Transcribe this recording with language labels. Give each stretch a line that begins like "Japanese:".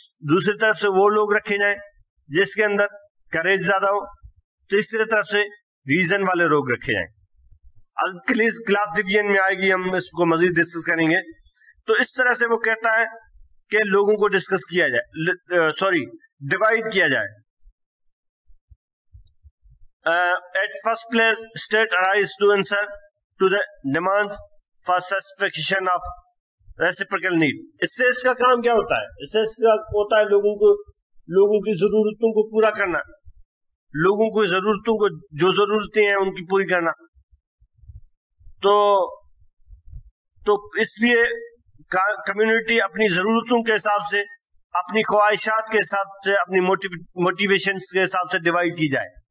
Urdu: دوسری طرف سے وہ لوگ رکھے جائیں جس کے اندر کریج زیادہ ہو. تیسری طرف سے ریزن والے لوگ رکھے جائیں. کلاس ڈویژن میں آئے گی, ہم اس کو مزید ڈسکس کریں گے. تو اس طرح سے وہ کہتا ہے کہ لوگوں کو ڈسکس کیا جائے, ڈیوائڈ کیا جائے.
English: At first place, state arise to answer to the demands for satisfaction of reciprocal need.
Urdu: اس سے اس کا کام کیا ہوتا ہے؟ اس سے اس کا ہوتا ہے لوگوں کی ضرورتوں کو پورا کرنا. لوگوں کی ضرورتوں کو جو ضرورتیں ہیں ان کی پوری کرنا. تو اس لیے کمیونٹی اپنی ضرورتوں کے حساب سے, اپنی خواہشات کے حساب سے, اپنی موٹیویشن کے حساب سے ڈیوائڈ کی جائے.